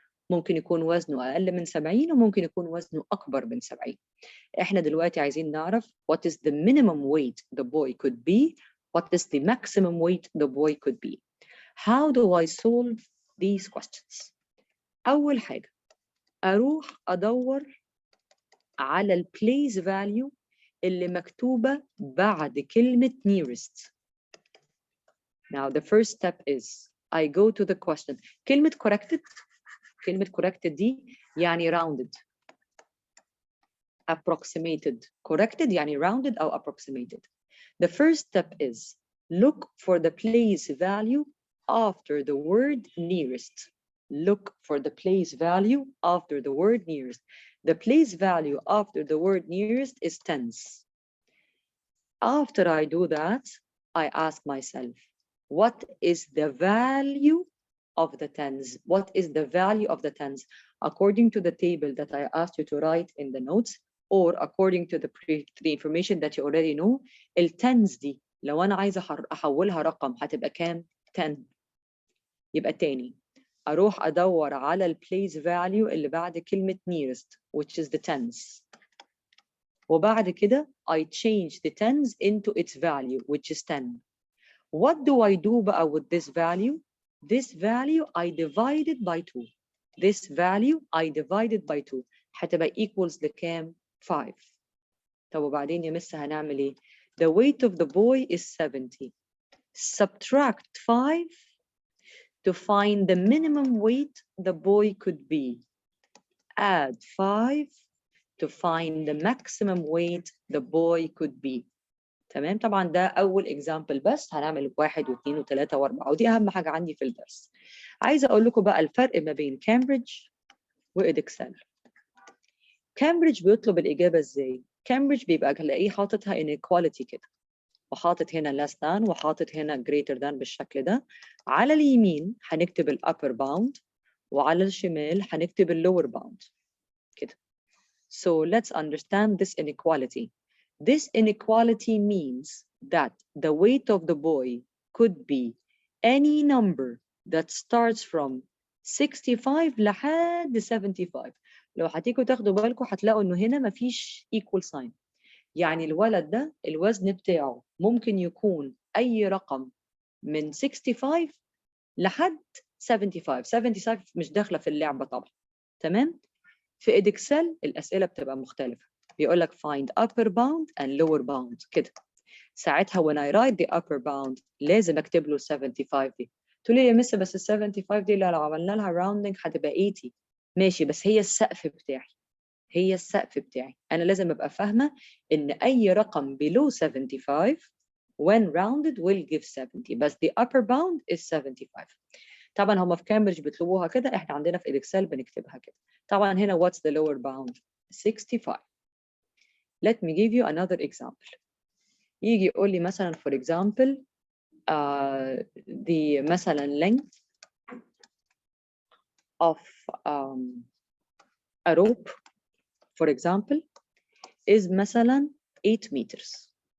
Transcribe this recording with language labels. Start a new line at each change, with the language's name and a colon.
Arabic: ممكن يكون وزنه أقل من 70 وممكن يكون وزنه أكبر من 70. إحنا دلوقتي عايزين نعرف
English: what is the minimum weight the boy could be, what is the maximum weight the boy could be. How do I solve these questions?
Arabic: أول حاجة أروح أدور على ال place value اللي مكتوبة بعد كلمة nearest.
English: Now the first step is I go to the question.
Arabic: كلمة corrected دي يعني
English: rounded, approximated. Corrected يعني rounded أو approximated. The first step is look for the place value after the word nearest. Look for the place value after the word nearest. The place value after the word nearest is tens. After I do that, I ask myself, what is the value of the tens? What is the value of the tens? According to the table that I asked you to write in the notes, or according to the information that you already know,
Arabic: التنز دي لو أنا عايزة أحولها رقم هتبقى كام؟
English: 10.
Arabic: يبقى تاني أروح أدور على ال place value اللي بعد كلمة nearest,
English: which is the tens.
Arabic: وبعد كده
English: I change the tens into its value, which is 10. What do I do بقى with this value? This value I divide it by 2. This value I divide it by 2.
Arabic: هتبقى equals لكام؟ 5. طب وبعدين يا مس هنعمل ايه؟
English: The weight of the boy is 70. Subtract 5 to find the minimum weight the boy could be. Add 5 to find the maximum weight the boy could be.
Arabic: تمام؟ طبعا ده أول example بس هنعمل 1 و2 و3 و4 ودي أهم حاجة عندي في الدرس. عايزة أقول لكم بقى الفرق ما بين كامبريدج وإدكسل. كامبريدج بيطلب الإجابة إزاي؟ كامبريدج بيبقى تلاقيه حاططها inequality كده، وحاطط هنا less than وحاطط هنا greater than بالشكل ده. على اليمين هنكتب ال upper bound وعلى الشمال هنكتب ال lower bound كده.
English: So let's understand this inequality. This inequality means that the weight of the boy could be any number that starts from 65
Arabic: لحد
English: 75.
Arabic: لو هتيجوا تاخدوا بالكم هتلاقوا انه هنا مفيش equal sign. يعني الولد ده الوزن بتاعه ممكن يكون اي رقم من 65 لحد 75. 75 مش داخله في اللعبه طبعا. تمام؟ في إدكسل الأسئلة بتبقى مختلفة. بيقول لك
English: find upper bound and lower bound كده. ساعتها when I write the upper bound
Arabic: لازم أكتب له 75 دي. تقول لي يا مس بس ال 75 دي لو عملنا لها rounding هتبقى 80. ماشي، بس هي السقف بتاعي. هي السقف بتاعي. أنا لازم أبقى فاهمة إن أي رقم
English: below 75 when rounded will give 70 بس the upper bound is 75.
Arabic: طبعا هم في كامبريدج بيطلبوها كده، احنا عندنا في إدكسل بنكتبها كده. طبعا هنا
English: what's the lower bound 65. Let me give you another example.
Arabic: يجي يقول لي مثلا
English: for example the مثلا length of a rope for example is مثلا 8 meters.